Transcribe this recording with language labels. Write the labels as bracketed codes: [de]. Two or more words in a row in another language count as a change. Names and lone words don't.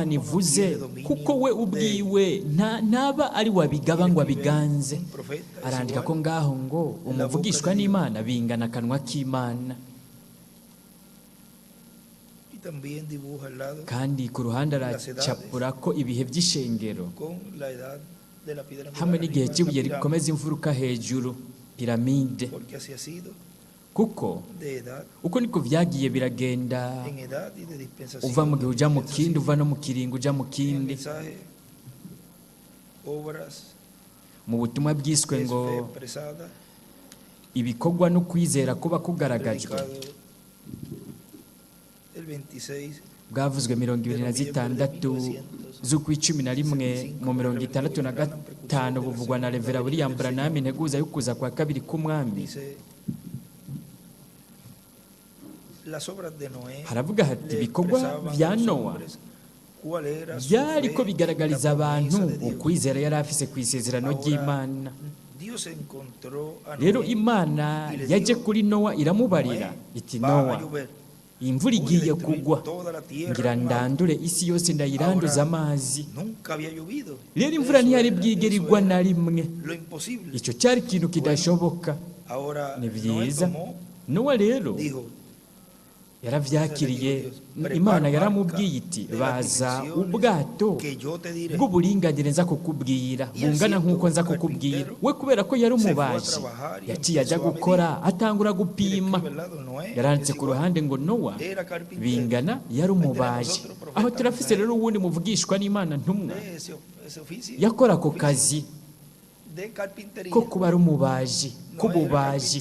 [es] mismo no [rn] ivuze, [es] tiene dominio [rn] kuko we ubwiwe ntaba ari wabigaba ngo abiganze. [es] Un profeta es [rn] Arandika [es] igual. [rn] ko ngaho ngo umuvugishwa n'Imana bingana akanwa k'Imana. [es] Y también dibuja al lado [rn] Kandi ku ruhande aracapura ko ibihe by'ishengero [es] con la edad de la piedra [rn] hamwe [es] angular, [rn] n'igihe [es] arriba [rn] cy'ibuye [es] la pirámide, [rn] rikomeza imfuruka hejuru, piramide. [es] porque así ha sido [rn] Kuko [es] de edad [rn] uko niko byagiye biragenda, [es] en edad y de dispensación. [rn] uva mu gihe ujya mu [es] Dispensación. [rn] kindi, uva no mu kiringo ujya mu [es] En el [rn] kindi. [es] mensaje, obras, [rn] Mu butumwa bwiswe [es] es [rn] ngo [es] fe expresada, [rn] ibikorwa no kwizera kuba kugaragajwe, [es] predicado el 26 [rn] bwavuzwe 26 z'ukwa 11 mu 1965, butanu buvugwa na Revera William Branham integuza y'ukuza kwa kabiri k'umwami. [es] Dice, las obras de Noé [rn] Haravuga hati [es] le [rn] ibikorwa [es] expresaban [rn] bya [es] a los [rn] Nowa [es] hombres cuál era su [rn] byari [es] fe [rn] ko [es] en [rn] bigaragariza [es] la [rn] abantu [es] promesa de Dios. [rn] ukwizera yari afise ku isezerano ry'Imana. [es] Dios encontró a [rn] Rero [es] Noé [rn] Imana [es] y le [rn] yaje [es] dijo, [rn] kuri Nowa iramubarira iti, [es] va a [rn] Nowa, [es] llover, [rn] imvura [es] voy a [rn] igiye [es] destruir [rn] kugwa, [es] toda la tierra [rn] ngira [es] con agua. [rn] ndandure isi yose ndayiranduza amazi. [es] Nunca había llovido. [rn] Rero imvura [es] Eso [rn] ntiyari [es] era- [rn] bwigere [es] eso [rn] igwa [es] era [rn] na rimwe. [es] lo imposible. [rn] Icyo cyari ikintu kidashoboka. [es] Ahora [rn] Ni [es] Noé [rn] byiza. [es] tomó, [rn] Nowa rero [es] dijo, [rn] yaravyakiriye, Imana yaramubwiye iti, baza ubwato [es] que yo te diré. [rn] bw'uburinganire nza kukubwira bungana nk'uko nza kukubwira. We kubera ko yari umubaji yaciye ajya gukora atangura gupima. Yaranditse ku ruhande ngo Nowa bingana yari umubaji. Aho turafise rero uwundi muvugishwa n'Imana ntumwa yakora ako kazi ko kuba ari umubaji k'ububaji.